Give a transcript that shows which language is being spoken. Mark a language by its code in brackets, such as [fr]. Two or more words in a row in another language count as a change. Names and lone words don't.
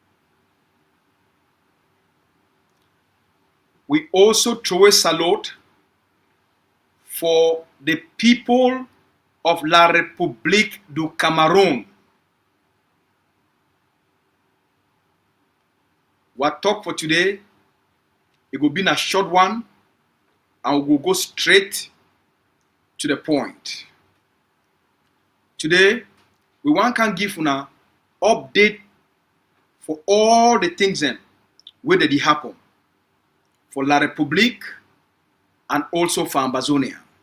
[en] We also throw a salute for the people of La République du Cameroun. Our talk for today, it will be a short one, and we will go straight to the point. Today, we want to give an update for all the things that did happen for La République and also for Ambazonia.